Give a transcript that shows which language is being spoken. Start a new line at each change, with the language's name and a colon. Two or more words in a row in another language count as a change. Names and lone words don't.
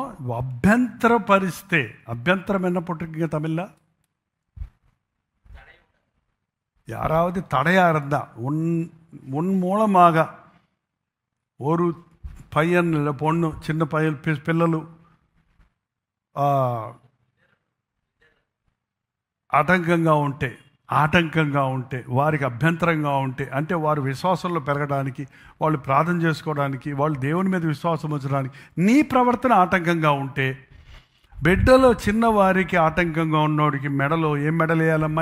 Tamil: అభ్యంతరం என்ன போட்டிருக்கீங்க தமிழ்ல? யாராவது தடையா இருந்தா உன் மூலமாக ஒரு பையன் இல்லை பொண்ணு,
Telugu: చిన్న పిల్లలు ఆటంకంగా ఉంటే వారికి అభ్యంతరంగా ఉంటే, అంటే వారు విశ్వాసంలో పెరగడానికి, వాళ్ళు ప్రార్థన చేసుకోవడానికి, వాళ్ళు దేవుని మీద విశ్వాసం ఉంచడానికి నీ ప్రవర్తన ఆటంకంగా ఉంటే, బిడ్డలో చిన్నవారికి ఆటంకంగా ఉన్నోడికి మెడలో ఏం మెడల్ వేయాలమ్మా?